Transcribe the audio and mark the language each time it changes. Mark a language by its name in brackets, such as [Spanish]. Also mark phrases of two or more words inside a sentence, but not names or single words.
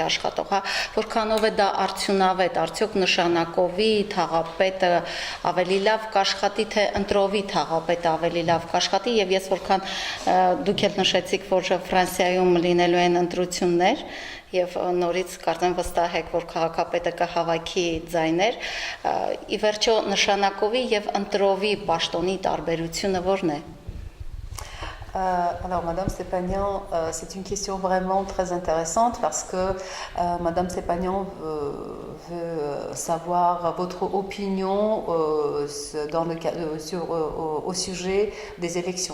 [Armenian] աշխատող, որքանով է դա արդյունավետ, արդյոք նշանակովի թաղապետը ավելի լավ կաշխատի, թե ընտրովի թաղապետը ավելի լավ կաշխատի, եւ ես որքան դուք եք նշեցիք, որ Ֆրանսիայում լինելու են ընտրություններ եւ նորից կարծեմ վստահ եք, որ քաղաքապետը կհավաքի ձայներ, ի վերջո նշանակովի եւ ընտրովի պաշտոնի տարբերությունը ո՞րն է։ [French] Alors, Madame Stépanian, c'est une question vraiment très intéressante parce que Madame Stépanian veut savoir votre opinion au sujet des élections.